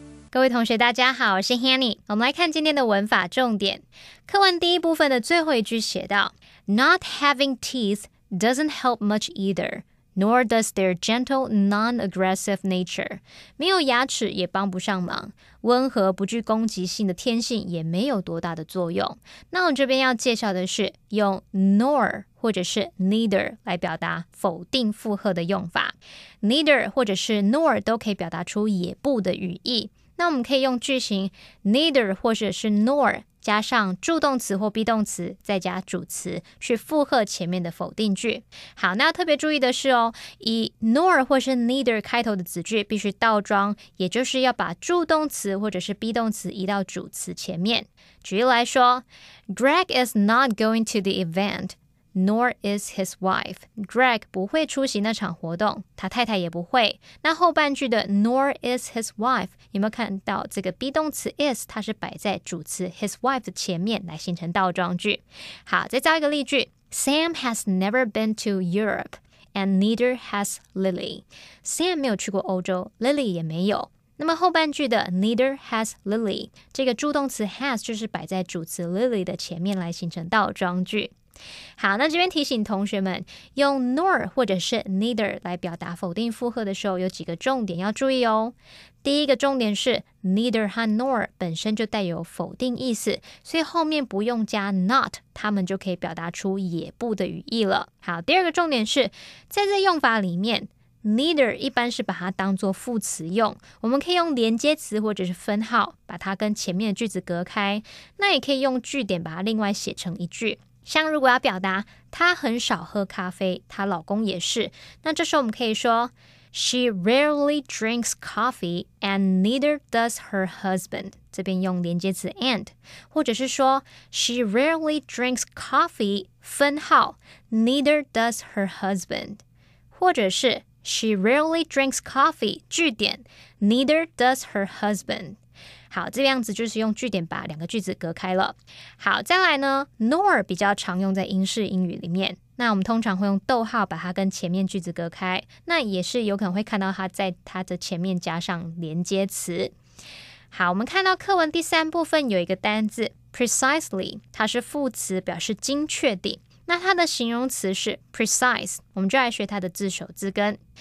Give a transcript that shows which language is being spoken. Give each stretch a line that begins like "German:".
Chinese: 各位同学大家好，我是 Hanny。我们来看今天的文法重点。课文第一部分的最后一句写到
English: Not having teeth doesn't help much either, nor does their gentle, non-aggressive nature.
Chinese: 没有牙齿也帮不上忙，温和不具攻击性的天性也没有多大的作用。那我这边要介绍的是用 nor 或者是 neither 来表达否定复合的用法。 Neither 或者是 nor 都可以表达出也不的语义。那我们可以用句型 neither 或者是 nor 加上助动词或 be 动词，再加主词去附和前面的否定句。好，那要特别注意的是以 nor 或是 neither 开头的子句必须倒装，也就是要把助动词或者是 be 动词移到主词前面。举例来说
English: Greg is not going to the event,Nor is his wife.
Chinese: Greg 不会出席那场活动，他太太也不会。那后半句的
English: Nor is his wife
Chinese: 有没有看到这个 be 动词 is 它是摆在主词 his wife 的前面来形成倒装句。好，再造一个例句
English: Sam has never been to Europe and neither has Lily.
Chinese: Sam 没有去过欧洲， Lily 也没有。那么后半句的
English: neither has Lily
Chinese: 这个助动词 has 就是摆在主词 Lily 的前面来形成倒装句。好，那这边提醒同学们，用 nor 或者是 neither 来表达否定复合的时候，有几个重点要注意哦。第一个重点是 neither 和 nor 本身就带有否定意思，所以后面不用加 not， 它们就可以表达出也不的语义了。好，第二个重点是在这用法里面Neither 一般是把它当作副词用，我们可以用连接词或者是分号把它跟前面的句子隔开，那也可以用句点把它另外写成一句。像如果要表达她很少喝咖啡，她老公也是，那这时候我们可以说
English: She rarely drinks coffee and neither does her husband.
Chinese: 这边用连接词
English: and，
Chinese: 或者是说
English: She rarely drinks coffee
Chinese: 分号
English: neither does her husband，
Chinese: 或者是
English: She rarely drinks coffee
Chinese: 句点
English: neither does her husband。
Chinese: 好，这样子就是用句点把两个句子隔开了。好，再来呢 nor 比较常用在英式英语里面，那我们通常会用逗号把它跟前面句子隔开，那也是有可能会看到它在它的前面加上连接词。好，我们看到课文第三部分有一个单字 precisely， 它是副词，表示精确地，那它的形容词是 precise， 我们就来学它的字首字根。